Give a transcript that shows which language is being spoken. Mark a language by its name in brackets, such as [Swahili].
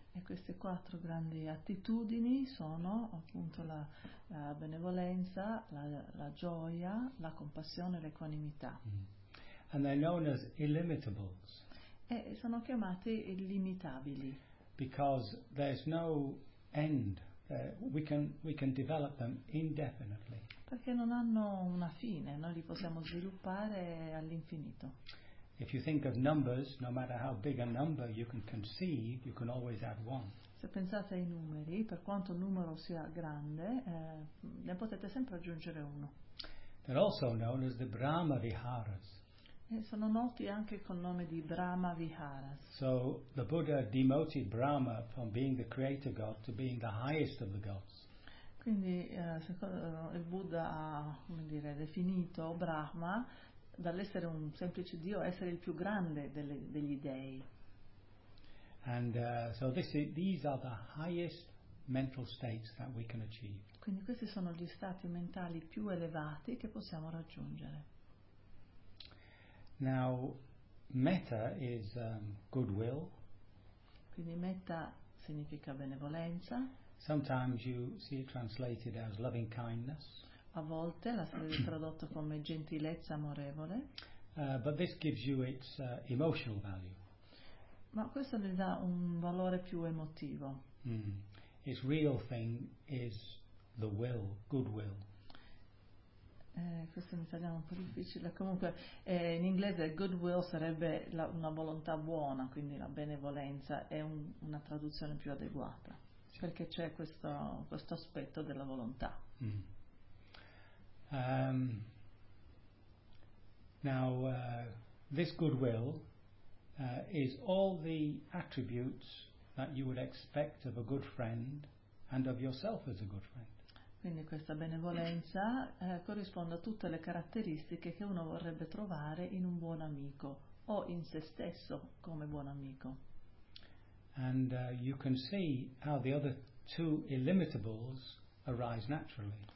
[Italian] E queste quattro grandi attitudini sono appunto la benevolenza, la gioia, la compassione e l'equanimità. [English] And they're known as illimitables. [Italian] E sono chiamati illimitabili. [English] Because there's no end. We can develop them indefinitely. [Italian] Perché non hanno una fine, noi li possiamo sviluppare all'infinito. [English] If you think of numbers, no matter how big a number you can conceive, you can always add one. [Italian] Se pensate ai numeri, per quanto il numero sia grande, ne potete sempre aggiungere uno. [English] They're also known as the Brahma Viharas. [Italian] E sono noti anche col nome di Brahma Viharas. [English] So the Buddha demoted Brahma from being the creator god to being the highest of the gods. [Italian] Quindi il Buddha ha, come dire, definito Brahma dall'essere un semplice dio a essere il più grande degli dei. [English] And so these are the highest mental states that we can achieve. [Italian] Quindi questi sono gli stati mentali più elevati che possiamo raggiungere. [English] Now, metta is goodwill. [Italian] Quindi metta significa benevolenza. [English] Sometimes you see it translated as loving kindness. [Italian] A volte la si tradotto come gentilezza amorevole. [English] But this gives you its emotional value. [Italian] Ma questo le dà un valore più emotivo. [English] Its real thing is the will, goodwill. [Italian] Questo in italiano è un po' difficile. Comunque, in inglese goodwill sarebbe una volontà buona, quindi la benevolenza è una traduzione più adeguata, sì. Perché c'è questo aspetto della volontà. Mm. [English] Now, this goodwill is all the attributes that you would expect of a good friend and of yourself as a good friend. [Italian] Quindi questa benevolenza corrisponde a tutte le caratteristiche che uno vorrebbe trovare in un buon amico o in se stesso come buon amico. [English] And you can see how the other two illimitables arise naturally.